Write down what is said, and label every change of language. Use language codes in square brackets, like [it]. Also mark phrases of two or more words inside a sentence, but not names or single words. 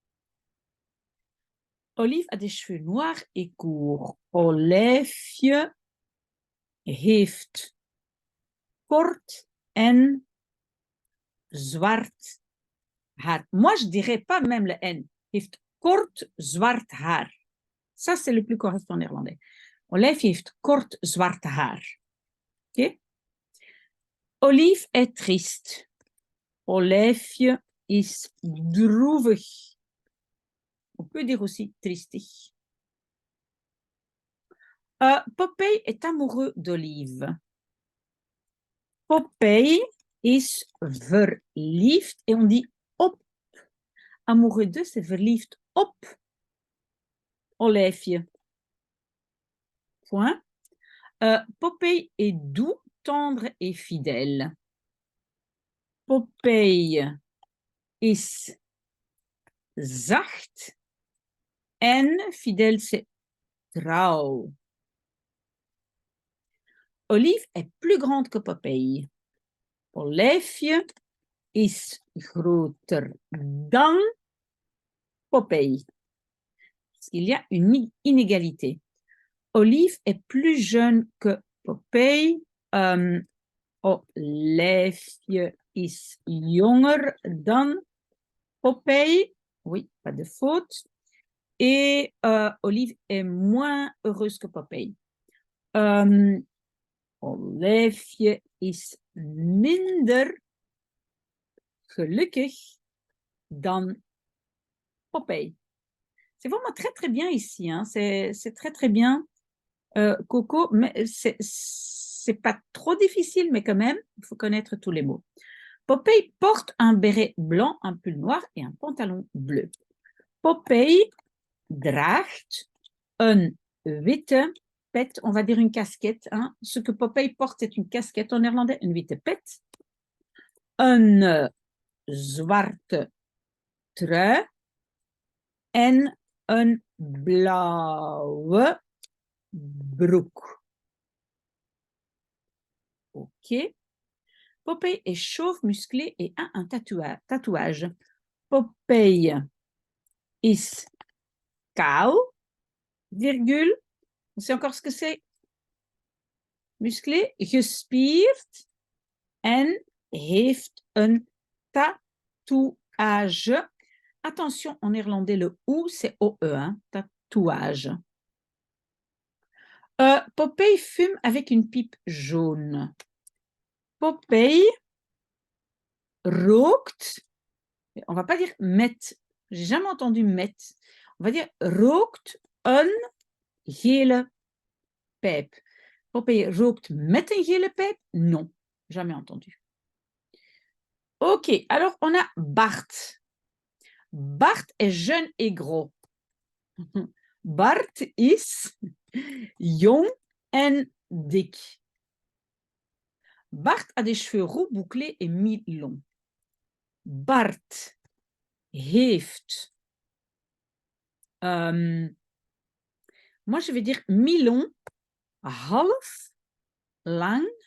[fr] Olive a des cheveux noirs et courts. [nl] Olijfje heeft kort en zwart haar. [fr] Moi, je dirais pas même le N. [nl] Heeft kort zwart haar. [fr] Ça, c'est le plus correct en néerlandais. [nl] Olijfje heeft kort zwart haar. [fr] OK? Olive est triste. [nl] Olijfje is droevig. [fr] On peut dire aussi tristig. Popeye est amoureux d'Olive. [nl] Popeye is verliefd. [fr] Et on dit op. Amoureux de, c'est [nl] verliefd op Olijfje. [fr] Point. Popeye est doux, tendre et fidèle. [nl] Popeye is zacht. [fr] En fidèle, c'est trouw. Olive est plus grande que Popeye. [nl] Olijfje is groter dan Popeye. [fr] Il y a une inégalité. Olive est plus jeune que Popeye. [nl] Olijfje is jonger dan Popeye. [fr] Oui, pas de faute. Et Olive est moins heureuse que Popeye. Olijfje is minder gelukkig dan Popeye. C'est vraiment très, très bien ici. Hein. C'est très, très bien, Coco. Mais c'est pas trop difficile, mais quand même, il faut connaître tous les mots. Popeye porte un béret blanc, un pull noir et un pantalon bleu. [nl] Popeye draagt een witte pet. [fr] On va dire une casquette. Hein. Ce que Popeye porte, c'est une casquette en néerlandais, une [nl] witte pet. Een zwarte trui en een blauwe broek. [fr] Ok. Popeye est chauve, musclé et a un tatouage. [nl] Popeye is kaal, virgule. [fr] On sait encore ce que c'est. Musclé, [nl] gespierd en heeft een tatouage. [fr] Attention, en néerlandais, le OU, c'est OE, hein, tatouage. Popeye fume avec une pipe jaune. Popeye rookt, on va pas dire met, j'ai jamais entendu met, on va dire [nl] rookt een gele pijp. Popeye rookt met een gele pijp? [fr] Non, jamais entendu. Ok, alors on a Bart. Bart est jeune et gros. [nl] Bart is jong en dik. [fr] Bart a des cheveux roux bouclés et mi-longs. [nl] Bart heeft, [fr] moi je vais dire mi-long, [nl] half lang.